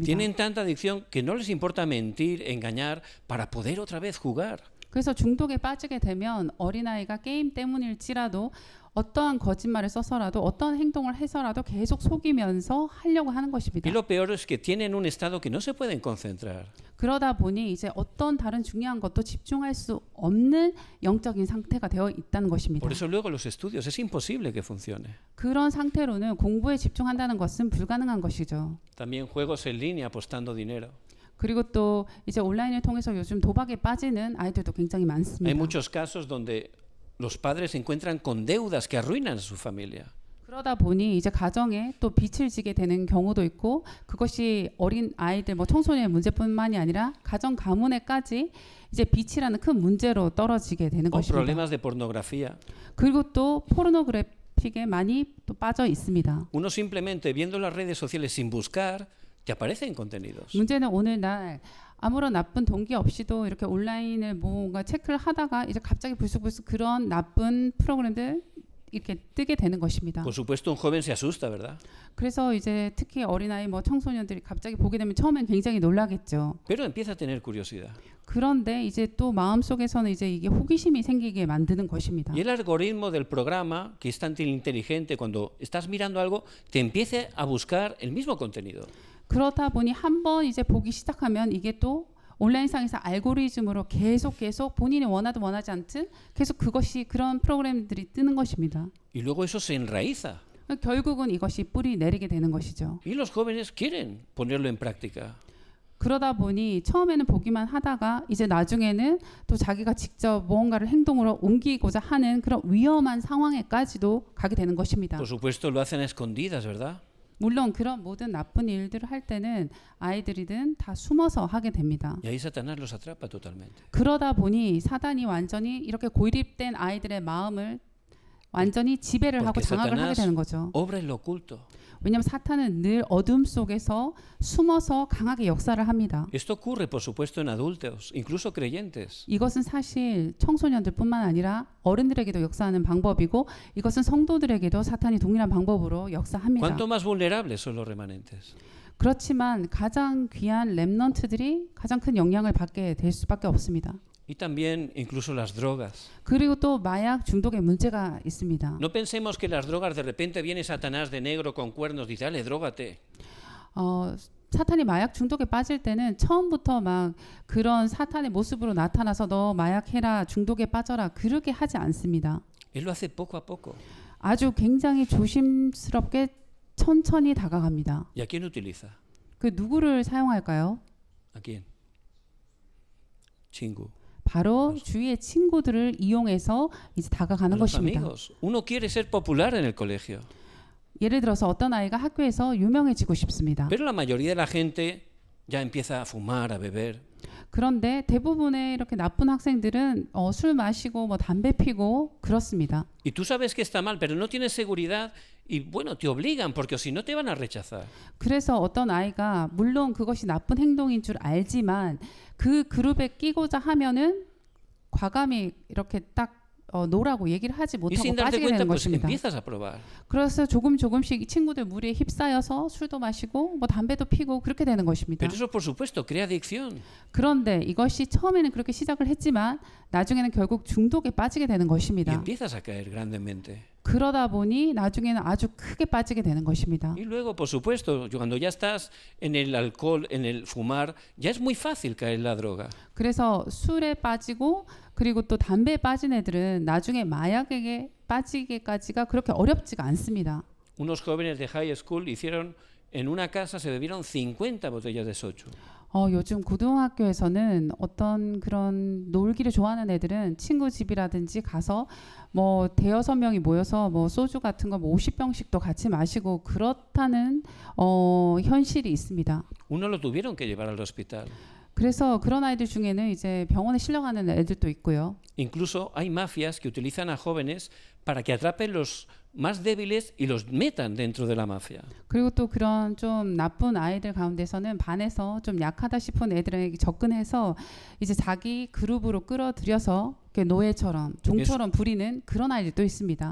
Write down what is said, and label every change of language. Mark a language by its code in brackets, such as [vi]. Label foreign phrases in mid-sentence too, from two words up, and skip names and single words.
[es] Tienen tanta adicción que no les importa mentir, engañar, para poder otra vez jugar. [ko] 그래서 중독에 빠지게 되면 어린아이가 게임 때문일지라도 어떠한 거짓말을 써서라도 어떤 행동을 해서라도 계속 속이면서 하려고 하는 것입니다. [es] Y lo peor es que tienen un estado que no se pueden concentrar. [ko] 그러다 보니 이제 어떤 다른 중요한 것도 집중할 수 없는 영적인 상태가 되어 있다는 것입니다. [es] Por eso luego los estudios es imposible que funcione. [ko] 그런 상태로는 공부에 집중한다는 것은 불가능한 것이죠. [es] También juegos en línea apostando dinero. [ko] 그리고 또 이제 온라인을 통해서 요즘 도박에 빠지는 아이들도 굉장히 [es] Hay [ko] 많습니다. [es] muchos casos donde los padres se encuentran con deudas que arruinan a su familia. [ko] 그러다 보니 이제 가정에 또 빚을 지게 되는 경우도 있고 그것이 어린 아이들 뭐 청소년의 문제뿐만이 아니라 가정 가문에까지 이제 빚이라는 큰 문제로 떨어지게 되는 [es] O [ko] 것입니다. [es] problemas de pornografía. [ko] 그리고 또 포르노그래픽에 많이 또 빠져 있습니다. [es] Uno simplemente viendo las redes sociales sin buscar, te aparecen contenidos. [ko] 문제는 오늘날 아무런 나쁜 동기 없이도 이렇게 온라인을 뭔가 체크를 하다가 이제 갑자기 불쑥불쑥 그런 나쁜 프로그램들 이렇게 뜨게 되는 것입니다. [es] Por supuesto, un joven se asusta, ¿verdad? [ko] 그래서 이제 특히 어린아이 뭐 청소년들이 갑자기 보게 되면 처음엔 굉장히 놀라겠죠. [es] Pero empieza a tener curiosidad. [ko] 그런데 이제 또 마음속에서는 이제 이게 호기심이 생기게 만드는 것입니다. [es] Y el algoritmo del programa, que es tan inteligente, cuando estás mirando algo, te empieza a buscar el mismo contenido. [ko] 그렇다 보니 한번 이제 보기 시작하면 이게 또 온라인상에서 알고리즘으로 계속 본인이 원하든 원하지 않든 계속 그것이 그런 프로그램들이 뜨는 것입니다. [es] Y luego eso se enraiza. [ko] 결국은 이것이 뿌리 내리게 되는 것이죠. [es] Y los jóvenes quieren ponerlo en práctica. [ko] 그러다 보니 처음에는 보기만 하다가 이제 나중에는 또 자기가 직접 무언가를 행동으로 옮기고자 하는 그런 위험한 상황에까지도 가게 되는 것입니다. [es] Por supuesto, lo hacen a escondidas, ¿verdad? [ko] 물론 그런 모든 나쁜 일들을 할 때는 아이들이든 다 숨어서 하게 됩니다. [es] Y ahí Satanás los atrapa totalmente. [ko] 그러다 보니 사단이 완전히 이렇게 고립된 아이들의 마음을 완전히 지배를 하고 [es] Porque [ko] 장악을 하게 [es] Satanás [ko] 되는 거죠. [es] obra en lo oculto. [ko] 왜냐하면 사탄은 늘 어둠 속에서 숨어서 강하게 역사를 합니다. [es] Esto ocurre, por supuesto, en adultos, incluso creyentes. [ko] 이것은 사실 청소년들뿐만 아니라 어른들에게도 역사하는 방법이고 이것은 성도들에게도 사탄이 동일한 방법으로 역사합니다. [es] ¿Cuánto más vulnerables son los remanentes? [ko] 그렇지만 가장 귀한 렘넌트들이 가장 큰 영향을 받게 될 수밖에 없습니다. [es] Y también incluso las drogas. [ko] 그리고 또 마약 중독의 문제가 있습니다. [es] No pensemos que las drogas de repente viene Satanás de negro con cuernos y dice, dale, drógate. [ko] 사탄이 마약 중독에 빠질 때는 처음부터 막 그런 사탄의 모습으로 나타나서 너 마약해라 중독에 빠져라 그렇게 하지 않습니다. [es] Él lo hace poco a poco. [ko] 아주 굉장히 조심스럽게 천천히 다가갑니다. [es] ¿Y a quién utiliza? [ko] 그 누구를 사용할까요? [es] ¿A quién? [ko] 친구. 바로 주위의 친구들을 이용해서 이제 [es] A [ko] 다가가는 [es] los [ko] 것입니다. [es] amigos. Uno quiere ser popular en el colegio, [ko] 예를 들어서 어떤 아이가 학교에서 유명해지고 싶습니다. [es] pero la mayoría de la gente ya empieza a fumar, a beber. [ko] 그런데 대부분의 이렇게 나쁜 학생들은 술 마시고 뭐 담배 피고 그렇습니다. [es] Y tú sabes que está mal, pero no tienes seguridad y bueno, te obligan porque si no te van a rechazar. [ko] 그래서 어떤 아이가 물론 그것이 나쁜 행동인 줄 알지만 그 그룹에 끼고자 하면은 과감히 이렇게 딱 노라고 얘기를 하지 [es] Y [ko] 못하고 [es] sin darte [ko] 빠지게 [es] cuenta, [ko] 되는 [es] pues [ko] 것입니다. [es] empiezas a probar. [ko] 그래서 조금씩 친구들 무리에 휩싸여서 술도 마시고 뭐 담배도 피고 그렇게 되는 것입니다. [es] Pero eso, por supuesto, crea adicción. [ko] 그런데 이것이 처음에는 그렇게 시작을 했지만 나중에는 결국 중독에 빠지게 되는 [es] Y [ko] 것입니다. [es] empiezas a caer grandemente. [ko] 그러다 보니 나중에는 아주 크게 빠지게 되는 것입니다. [es] Y luego, por supuesto, cuando ya estás en el alcohol, en el fumar, ya es muy fácil caer en la droga. [ko] 그래서 술에 빠지고 그리고 또 담배에 빠진 애들은 나중에 마약에 빠지기까지가 그렇게 어렵지가 않습니다. [es] Unos jóvenes de [en] high school [es] hicieron, en una casa se bebieron 50 botellas de soju. [ko] 요즘 고등학교에서는 어떤 그런 놀기를 좋아하는 애들은 친구 집이라든지 가서 뭐 대여섯 명이 모여서 뭐 소주 같은 거 뭐 50병씩도 같이 마시고 그렇다는 현실이 있습니다. [es] Uno lo tuvieron que llevar al hospital. [ko] 그래서 그런 아이들 중에는 이제 병원에 실려가는 애들도 있고요. [es] Incluso hay mafias que utilizan a jóvenes para que atrapen los más débiles y los metan dentro de la mafia. [ko] 그리고 또 그런 좀 나쁜 아이들 가운데서는 반에서 좀 약하다 싶은 애들에게 접근해서 이제 자기 그룹으로 끌어들여서 이렇게 노예처럼 종처럼 부리는 그런 아이들도 있습니다.